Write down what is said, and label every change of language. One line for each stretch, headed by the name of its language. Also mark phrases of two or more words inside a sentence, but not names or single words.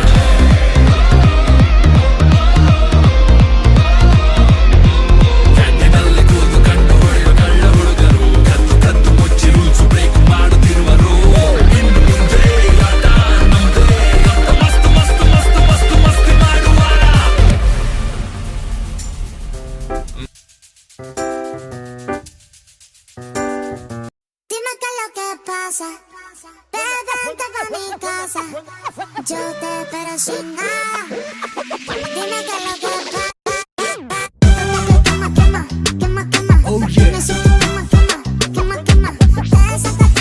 Kannada: ಕ್ಯಾಂಟೀನಲ್ಲಿ ಕೂತು ಕಂಡು ಹೊಡೆಯುವ ಕಳ್ಳ ಹುಡುಗರು ಕದ್ದು ಕದ್ದು ಮುಚ್ಚಿ
English: rules break
Kannada: ಮಾಡುತ್ತಿರುವರು ಇನ್ನು ಮುಂದೆ ಆಟ ನಮ್ದೇ ಅಂತ ಮಸ್ತ್ ಮಸ್ತ್ ಮಸ್ತ್ ಮಸ್ತ್ ಮಸ್ತಿ ಮಾಡುವ
Spanish: Vente pa' mi casa, yo te espero sin nada. Dime qué es lo que pasa. Quema, quema, quema, quema.
English: Oh yeah.
Spanish: Quema, quema, quema.